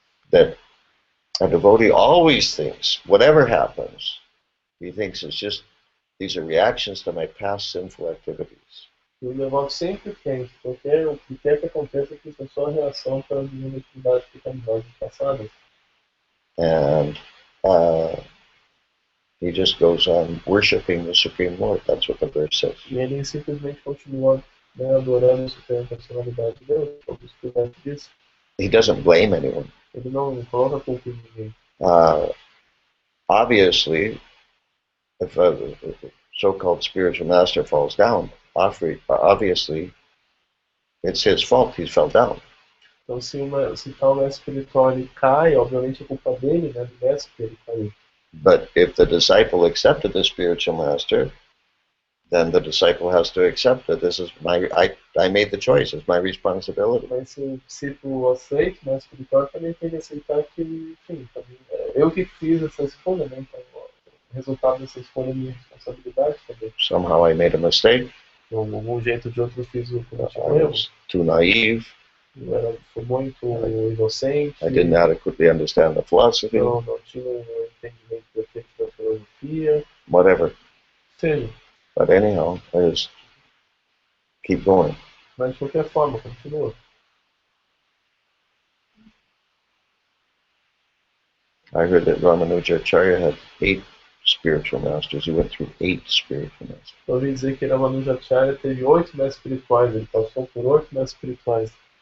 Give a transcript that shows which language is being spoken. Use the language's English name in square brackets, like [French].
[English] That a devotee always thinks, whatever happens, he thinks it's just, these are reactions to my past sinful activities. [Portuguese] E o devoto sempre pensa, porque o que quer que aconteça que isso é só reação para as minhas atividades pecaminosas passadas. [English] And he just goes on worshipping the Supreme Lord. That's what the verse says. [Portuguese] E ele simplesmente continua adorando a suprema personalidade de Deus, como o verso diz. [English] He doesn't blame anyone. [Portuguese] Ele não coloca a culpa em ninguém. [English] Obviously, if a so-called spiritual master falls down, obviously it's his fault he fell down. [Portuguese] Então, se tal mestre espiritual ele cai, obviamente é culpa dele, né, do mestre que ele caiu. [English] But if the disciple accepted the spiritual master, then the disciple has to accept that this is I made the choice, it's my responsibility. [Portuguese] Mas se o discípulo aceita, o mestre espiritual também tem que aceitar que, enfim, também, eu que fiz essa escolha, né, então o resultado dessa escolha é minha responsabilidade também. [English] Somehow I made a mistake. [Portuguese] De algum jeito ou de outro eu fiz o [English] I was too naive. [Portuguese] Eu fui muito inocente. [English] I didn't adequately understand the philosophy. [Portuguese] Não tinha entendimento perfeito da filosofia. [English] Whatever. [Portuguese] Seja. [English] But anyhow, I just keep going. [Portuguese] Mas de qualquer forma, continua. [English] I heard that Ramanujacharya had 8 spiritual masters. He went through 8 spiritual masters. [Portuguese] Eu ouvi dizer que Ramanujacharya teve 8 mestres espirituais. Ele passou por 8 mestres espirituais.